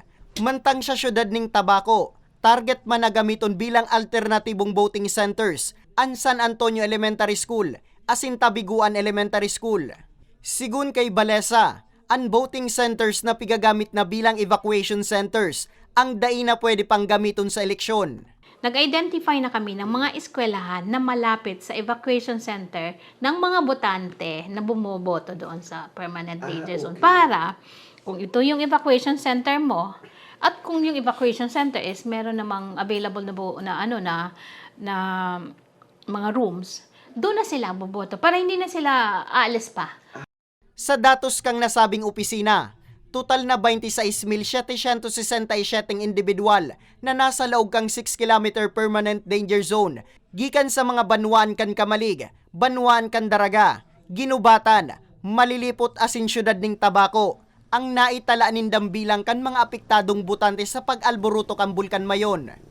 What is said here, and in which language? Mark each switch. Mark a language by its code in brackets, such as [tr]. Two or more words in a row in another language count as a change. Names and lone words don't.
[bik] Mantang sa syudad ng Tabaco, target man na gamiton bilang alternatibong [en] voting centers [bik] ang San Antonio Elementary School, asin Tabiguan Elementary School. Sigun kay Balesa, ang [en] voting centers [bik] na pigagamit na bilang [en] evacuation centers [bik] ang dai na pwede pang gamiton sa eleksyon. [tl] Nag-identify na kami ng mga eskwelahan na malapit sa [en] evacuation center [tl] ng mga botante na bumoboto doon sa [en] permanent danger zone [tl] para kung ito yung [en] evacuation center [tl] mo at kung yung [en] evacuation center is [tl] meron namang available na mga rooms, doon na sila boboto para hindi na sila aalis pa. [bik] Sa datos kang nasabing opisina, total na 26,767 individual na nasa laog kang 6 km [en] permanent danger zone [bik] gikan sa mga Banwaan kan Kamalig, Banwaan kan Daraga, Ginubatan, Malilipot asin syudad ning Tabaco ang naitala nindang bilang kan mga apektadong botante sa pag-alboruto kan bulkan mayon.